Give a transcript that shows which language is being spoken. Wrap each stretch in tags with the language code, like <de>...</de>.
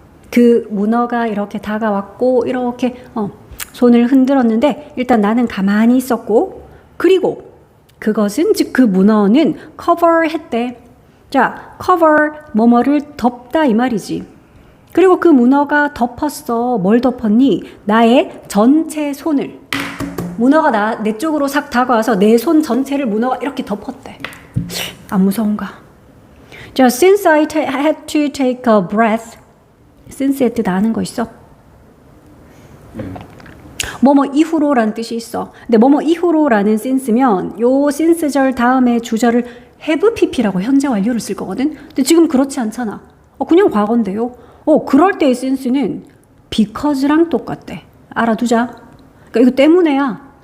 <ko>그 문어가 이렇게 다가왔고 이렇게 손을 흔들었는데 일단 나는 가만히 있었고 그리고 그것은 즉 그 문어는 cover 했대. 자, cover 뭐뭐를 덮다 이 말이지. 그리고 그 문어가 덮었어. 뭘 덮었니? 나의 전체 손을. 문어가 내 쪽으로 싹 다가와서 내 손 전체를 문어가 이렇게 덮었대. 안 무서운가?</ko> <en>자, since I had to take a breath.</en> <ko>since의 뜻 아는 거 있어? 뭐뭐 이후로라는 뜻이 있어. 근데 뭐뭐 이후로라는 since면 요 since절 다음에 주절을 have pp라고 현재 완료를 쓸 거거든. 근데 지금 그렇지 않잖아. 그냥 과거인데요. 그럴 때의 since는 because랑 똑같대. 알아두자. 그러니까 이거 때문에야.</ko>